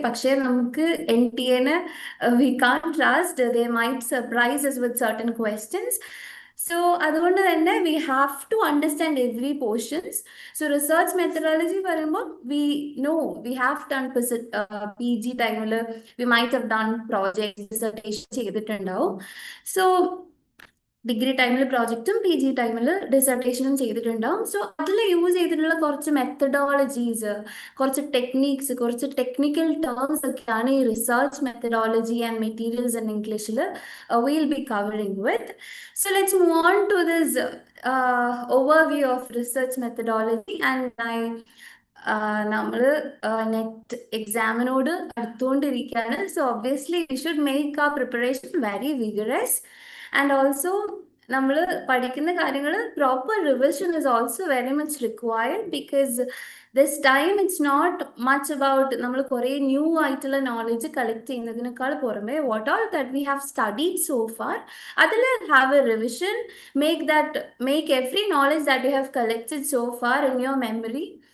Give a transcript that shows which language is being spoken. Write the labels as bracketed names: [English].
[Malayalam] പക്ഷേ നമുക്ക് [English] NTA we can't trust, they might surprise us with certain questions. So [Malayalam] അതുകൊണ്ട് തന്നെ [English] we have to understand every portions. So research methodology [Malayalam] പറയുമ്പോൾ [English] we know we have done PG ടൈമിൽ we might have done projects, dissertation [Malayalam] ചെയ്തിട്ടുണ്ടാവും. So degree ടൈമിൽ പ്രോജക്റ്റും PG ടൈമിൽ ഡിസർട്ടേഷനും ചെയ്തിട്ടുണ്ടാവും. So അതിൽ use ചെയ്തിട്ടുള്ള കുറച്ച് മെത്തഡോളജീസ്, കുറച്ച് ടെക്നീക്സ്, കുറച്ച് ടെക്നിക്കൽ ടേംസ് ഒക്കെയാണ് ഈ research methodology and materials in ഇംഗ്ലീഷിൽ [English] we'll be covering with. So let's move on to this overview of research methodology. [Malayalam] And നമ്മൾ net എക്സാമിനോട് അടുത്തുകൊണ്ടിരിക്കുകയാണ്. [English] So obviously we should make ആ preparation very vigorous. And also [Malayalam] നമ്മൾ പഠിക്കുന്ന കാര്യങ്ങൾ [English] proper revision is also very much required, because this time it's not much about [Malayalam] നമ്മൾ കുറേ new ആയിട്ടുള്ള knowledge collect ചെയ്യുന്നതിനേക്കാൾ പുറമെ [English] what all that we have studied so far, [Malayalam] അതിൽ [English] Have a revision, make every knowledge that you have collected so far in your memory.